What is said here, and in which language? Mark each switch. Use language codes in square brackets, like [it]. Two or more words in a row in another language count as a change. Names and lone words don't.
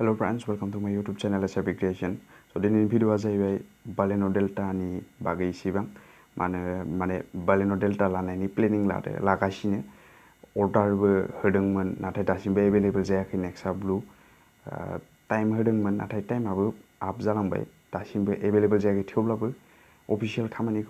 [en] friends, welcome to my YouTube channel Assam Creation. [brx] So दिनैनि भिडियोआ जाहैबाय Baleno Delta नि बागै इसेबां माने Baleno Delta लानायनि प्लेनिं लागासिनो अर्डारबो होदोंमोन नाथाय दासिमबो अवेलेबल जायाखै नेक्सा ब्लू टाइम होदोंमोन नाथाय टाइमाबो आप जालांबाय दासिमबो अवेलेबल जायाखै थेवब्लाबो अफिशियल खामानिखौ